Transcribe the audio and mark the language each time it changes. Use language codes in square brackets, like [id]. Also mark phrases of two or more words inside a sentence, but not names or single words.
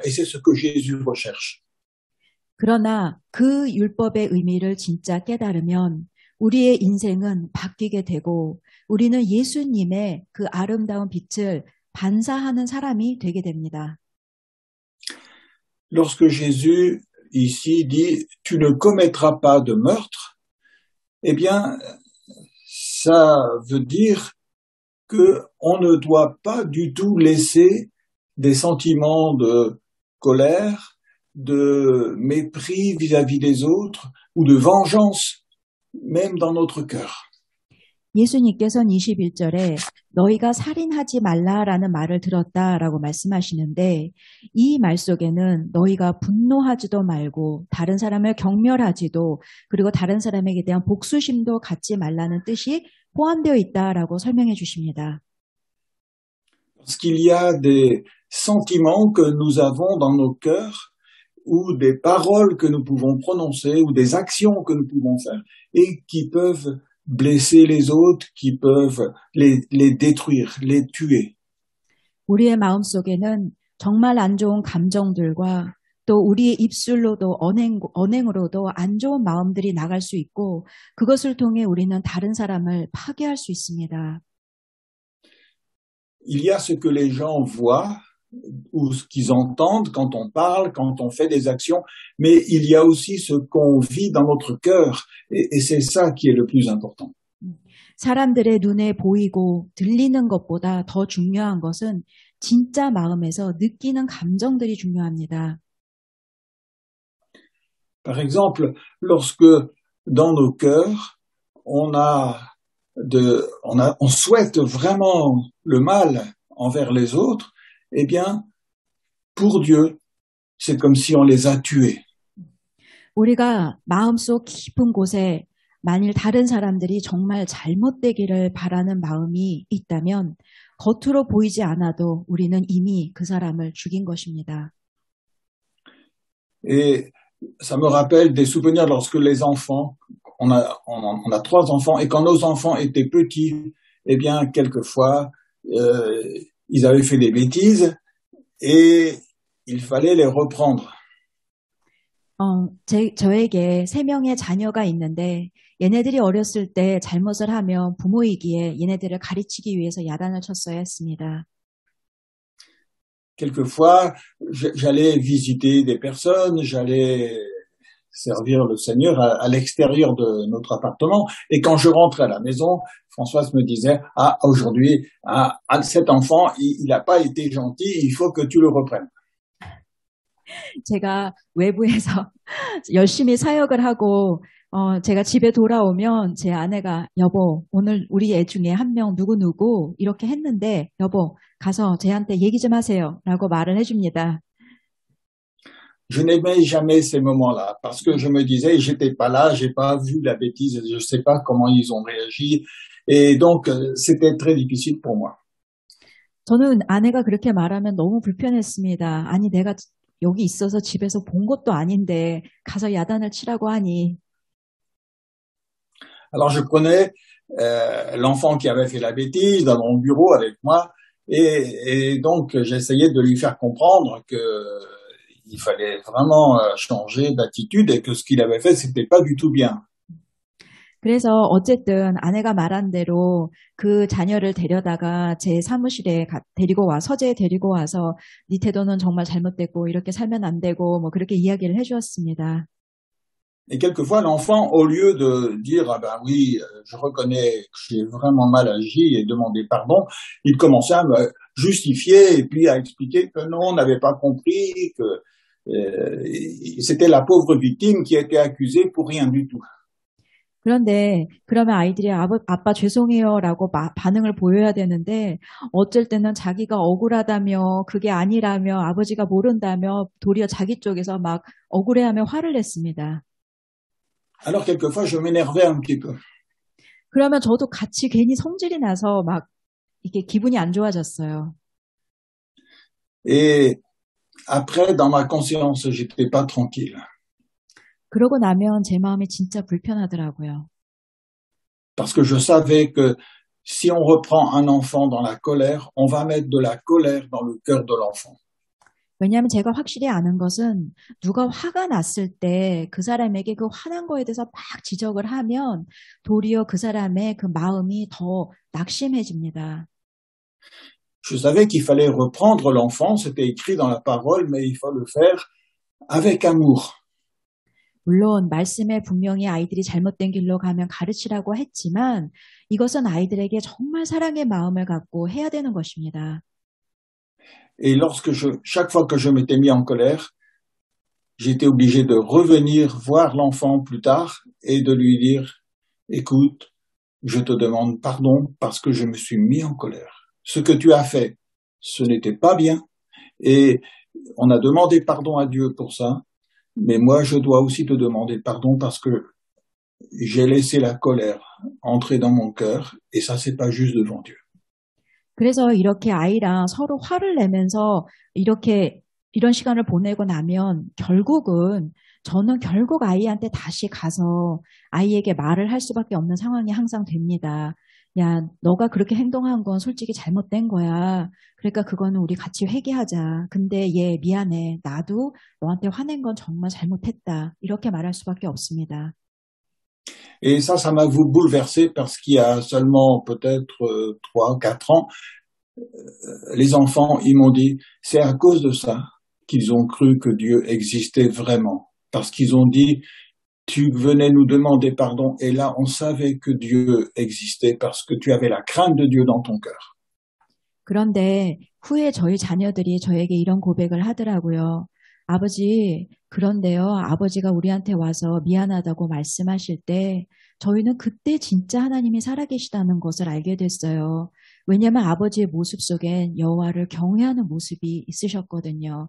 [fr] Et c'est ce que Jésus recherche. [ko] 그러나 그 율법의 의미를 진짜 깨달으면 우리의 인생은 바뀌게 되고 우리는 예수님의 그 아름다운 빛을 반사하는 사람이 되게 됩니다. [fr] Lorsque Jésus ici dit « Tu ne commettras pas de meurtre », eh bien, ça veut dire qu'on ne doit pas du tout laisser des sentiments de colère, de mépris vis-à-vis des autres ou de vengeance, même dans notre cœur. [ko] 예수님께서는 21절에 너희가 살인하지 말라라는 말을 들었다라고 말씀하시는데 이 말 속에는 너희가 분노하지도 말고 다른 사람을 경멸하지도 그리고 다른 사람에게 대한 복수심도 갖지 말라는 뜻이 포함되어 있다라고 설명해 주십니다. [fr] Parce qu'il y a des sentiments que nous avons dans nos cœurs ou des paroles que nous pouvons prononcer ou des actions que nous pouvons faire et qui peuvent blesser les autres, qui peuvent les détruire, les tuer. [ko] 우리의 마음속에는 정말 안 좋은 감정들과 또 우리의 입술로도 언행으로도 안 좋은 마음들이 나갈 수 있고 그것을 통해 우리는 다른 사람을 파괴할 수 있습니다. [fr] Il y a ce que les gens voient ou ce qu'ils entendent quand on parle, quand on fait des actions, mais il y a aussi ce qu'on vit dans notre cœur et c'est ça qui est le plus important. [ko] 사람들의 눈에 보이고 들리는 것보다 더 중요한 것은 진짜 마음에서 느끼는 감정들이 중요합니다. [fr] Par exemple, lorsque dans nos cœurs, on souhaite vraiment le mal envers les autres, eh bien, pour Dieu, c'est comme si on les a tués. [ko] 우리가 마음속 깊은 곳에 만일 다른 사람들이 정말 잘못되기를 바라는 마음이 있다면 겉으로 보이지 않아도 우리는 이미 그 사람을 죽인 것입니다. [fr] Et ça me rappelle des souvenirs lorsque les enfants, on a 3 enfants, et quand nos enfants étaient petits, eh bien, quelquefois, ils avaient fait des bêtises et il fallait les reprendre. [ko] 저에게 3명의 자녀가 있는데 얘네들이 어렸을 때 잘못을 하면 부모이기에 얘네들을 가르치기 위해서 야단을 쳤어야 했습니다. [fr] Quelquefois, j'allais visiter des personnes, j'allais servir le Seigneur à l'extérieur de notre appartement. Et quand je rentrais à la maison, Françoise me disait, ah, aujourd'hui, cet enfant, il n'a pas été gentil, il faut que tu le reprennes. [ko] 제가 외부에서 열심히 사역을 하고 제가 집에 돌아오면 제 아내가 여보 오늘 우리 애 중에 한 명 누구누구 이렇게 했는데 여보 가서 쟤한테 얘기 좀 하세요 라고 말을 해줍니다. [fr] Je n'aimais jamais ces moments-là parce que je me disais, j'étais pas là, j'ai pas vu la bêtise, je sais pas comment ils ont réagi et donc c'était très difficile pour moi. [ko] 저는 아내가 그렇게 말하면 너무 불편했습니다. 아니 내가 여기 있어서 집에서 본 것도 아닌데 가서 야단을 치라고 하니. [fr] Alors je prenais l'enfant qui avait fait la bêtise dans mon bureau avec moi et donc j'essayais de lui faire comprendre que il fallait vraiment changer d'attitude et que ce qu'il avait fait c'était pas du tout bien. [ko] 그래서 어쨌든 아내가 말한 대로 그 자녀를 데려다가 제 사무실에 데리고 와 서재에 데리고 와서 네 태도는 정말 잘못됐고 이렇게 살면 안 되고 뭐 그렇게 이야기를 해주었습니다. [fr] Et quelquefois l'enfant au lieu de dire ah ben oui je reconnais que j'ai vraiment mal agi et demander pardon, il commençait à me justifier et puis à expliquer que non on n'avait pas compris que c'était la pauvre victime qui était accusée pour rien du tout. [ko] 그런데 그러면 아이들이 아빠 죄송해요라고 반응을 보여야 되는데 어쩔 때는 자기가 억울하다며 그게 아니라며 아버지가 모른다며 도리어 자기 쪽에서 막 억울해하며 화를 냈습니다. [fr] Alors quelquefois je m'énervais un petit peu. [ko] 그러면 저도 같이 괜히 성질이 나서 막 이게 기분이 안 좋아졌어요. [fr] Et après dans ma conscience j'étais pas tranquille. [ko] 그러고 나면 제 마음이 진짜 불편하더라고요. [fr] Parce que je savais que si on reprend un enfant dans la colère, on va mettre de la colère dans le cœur de l'enfant. [ko] 왜냐하면 제가 확실히 아는 것은 누가 화가 났을 때 그 사람에게 그 화난 거에 대해서 막 지적을 하면 도리어 그 사람의 그 마음이 더 낙심해집니다. [fr] Je savais qu'il fallait reprendre l'enfant, c'était écrit dans la parole, mais il faut le faire avec amour. [ko] 물론 말씀에 분명히 아이들이 잘못된 길로 가면 가르치라고 했지만 이것은 아이들에게 정말 사랑의 마음을 갖고 해야 되는 것입니다. [fr] Et chaque fois que je m'étais mis en colère, j'étais obligé de revenir voir l'enfant plus tard et de lui dire, écoute, je te demande pardon parce que je me suis mis en colère. Ce que tu as fait, ce n'était pas bien et on a demandé pardon à Dieu pour ça. Mais moi, je dois aussi te demander pardon parce que j'ai laissé la colère entrer dans mon cœur et ça, c'est pas juste devant Dieu. [ko] 그래서 이렇게 아이랑 서로 화를 내면서 이런 시간을 보내고 나면 저는 결국 아이한테 다시 가서 아이에게 말을 할 수밖에 없는 상황이 항상 됩니다. 야, 너가 그렇게 행동한 건 솔직히 잘못된 거야. 그러니까 그거는 우리 같이 회개하자. 근데 얘 미안해. 나도 너한테 화낸 건 정말 잘못했다. 이렇게 말할 수밖에 없습니다. [fr] Et ça m'a bouleversé parce qu'il y a seulement peut-être 3, 4 ans, les enfants, ils m'ont dit, c'est à cause de ça qu'ils ont cru que Dieu existait vraiment. Parce qu'ils ont dit, tu venais nous demander pardon et là, on savait que Dieu existait parce que tu avais la crainte de Dieu dans ton cœur. [ko] 그런데 후에 저희 자녀들이 저에게 이런 고백을 하더라고요. 아버지, 그런데요, 아버지가 우리한테 와서 미안하다고 말씀하실 때 저희는 그때 진짜 하나님이 살아계시다는 것을 알게 됐어요. 왜냐하면 아버지의 모습 속엔 여호와를 경외하는 모습이 있으셨거든요.